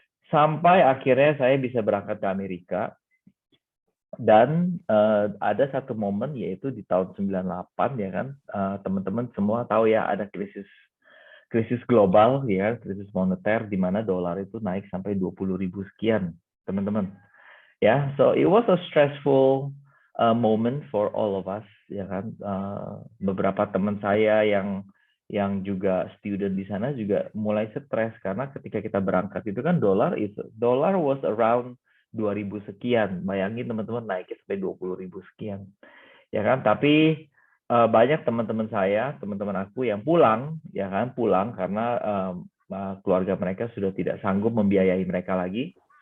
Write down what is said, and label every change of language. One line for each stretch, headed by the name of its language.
Indonesian: Sampai akhirnya saya bisa berangkat ke Amerika, dan ada satu momen yaitu di tahun 98 ya kan, teman-teman semua tahu ya ada krisis global ya, krisis moneter di mana dolar itu naik sampai 20.000 sekian teman-teman.
English: Ya, so it was a stressful moment for all of us
Indonesian: ya kan. Beberapa teman saya yang juga student di sana juga mulai stres karena ketika kita berangkat itu kan dolar
English: was around
Indonesian: 2.000 sekian. Bayangin teman-teman naik sampai 20.000 sekian. Ya kan, tapi banyak teman-teman saya, teman-teman aku yang pulang ya kan, pulang karena keluarga mereka sudah tidak sanggup membiayai mereka lagi.